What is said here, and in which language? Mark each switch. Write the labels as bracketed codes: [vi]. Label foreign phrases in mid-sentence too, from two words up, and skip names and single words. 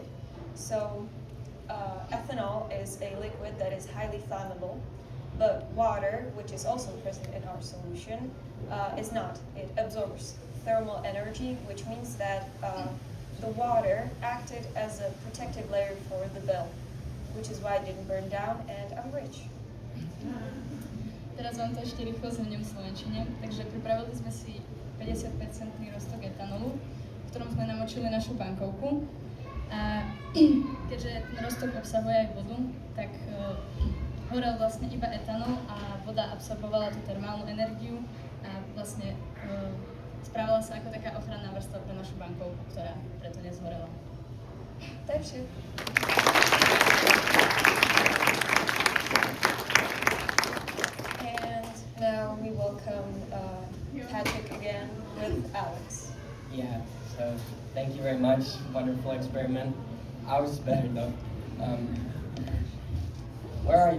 [en] So ethanol is a liquid that is highly flammable, but water, which is also present in our solution, is not. It absorbs thermal energy, which means that the water acted as a protective layer for the bill, which is why it didn't burn down, and I'm rich. [sk] Teraz vám to ešte rýchlo zhrniem v slovenčine. Takže pripravili sme si 50% roztok etanolu, v ktorom sme namočili našu bankovku. A keďže ten roztok obsahuje aj vodu, tak horel vlastne iba etanol a voda absorbovala tú termálnu energiu a vlastne správala sa ako taká ochranná vrstva pre našu bankovku, ktorá preto nezhorela. [cs] To je vše. [en] Now we welcome Patrick again with Alex. Yeah, so thank you very much. Wonderful experiment. Ours is better though. Where are you?